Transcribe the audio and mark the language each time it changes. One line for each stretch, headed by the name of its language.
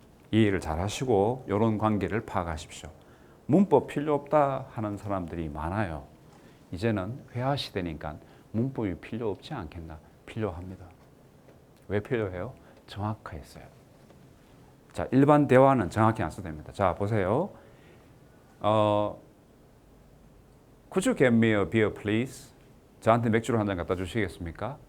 Korean: 이해를 잘 하시고 이런 관계를 파악하십시오. 문법 필요 없다 하는 사람들이 많아요. 이제는 회화 시대니까 문법이 필요 없지 않겠나? 필요합니다. 왜 필요해요? 정확했어요. 자, 일반 대화는 정확히 안 써도 됩니다. 자, 보세요.
English: Could you get me a beer, please?
Korean: 저한테 맥주를 한 잔 갖다 주시겠습니까?